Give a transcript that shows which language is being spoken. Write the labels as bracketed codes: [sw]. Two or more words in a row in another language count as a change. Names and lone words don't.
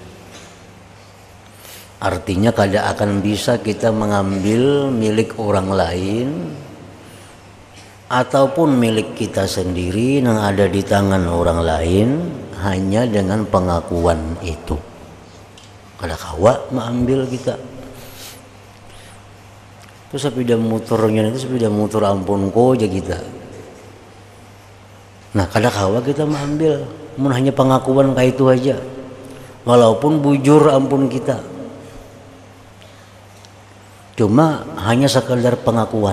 [id] Artinya kada akan bisa kita mengambil milik orang lain ataupun milik kita sendiri yang ada di tangan orang lain hanya dengan pengakuan itu. [bjn] Kada kawa mengambil kita. Itu sepeda motornya itu sepeda motor ampun ko aja kita. Nah, kada kawa kita mengambil, mun hanya pengakuan kayak itu aja. Walaupun bujur ampun kita. Cuma hanya sekadar pengakuan.